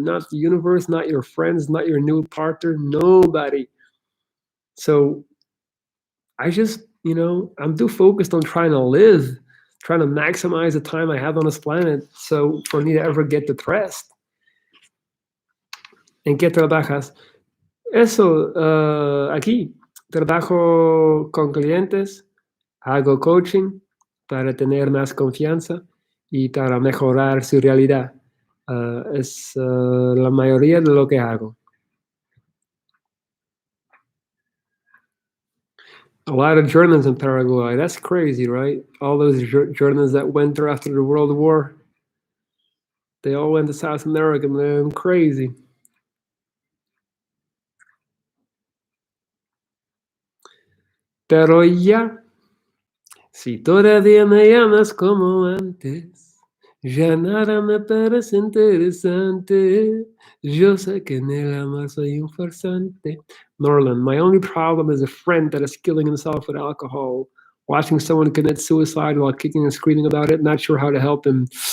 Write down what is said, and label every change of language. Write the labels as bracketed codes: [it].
[en] Not the universe, not your friends, not your new partner, nobody. So I just, I'm too focused on trying to live, trying to maximize the time I have on this planet. So for me to ever get depressed. [es] ¿En qué trabajas? Eso, aquí trabajo con clientes, hago coaching para tener más confianza y para mejorar su realidad. Es la mayoría de lo que hago. [en] A lot of Germans in Paraguay. That's crazy, right? All those Germans that went there after the World War. They all went to South America, man. Crazy. [es] Pero ya, si todavía me llamas como antes, ya nada me parece interesante. Yo sé que en el amor soy un farsante. [en] Norland, my only problem is a friend that is killing himself with alcohol. Watching someone commit suicide while kicking and screaming about it, not sure how to help him.